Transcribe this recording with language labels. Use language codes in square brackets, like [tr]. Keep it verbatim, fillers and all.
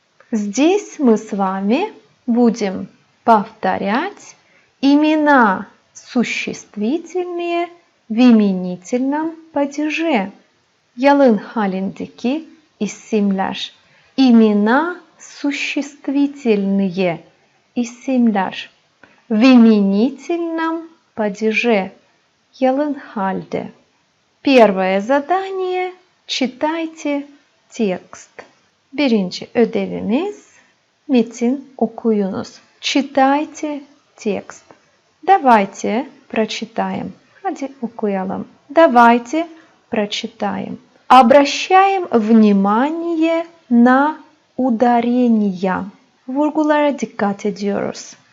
[ru] Здесь мы с вами будем повторять имена существительные в именительном падеже. [tr] Yalın halindeki isimler. [ru] Имена существительные [tr] isimler. [ru] В именительном падеже. [tr] Yalın halde. [ru] Первое задание. Читайте текст. [tr] Birinci ödevimiz. Metin okuyunuz. [ru] Читайте текст. Давайте прочитаем. [tr] Hadi okuyalım. [ru] Давайте прочитаем. Обращаем внимание на ударения. [tr] Vurgulara dikkat ediyoruz.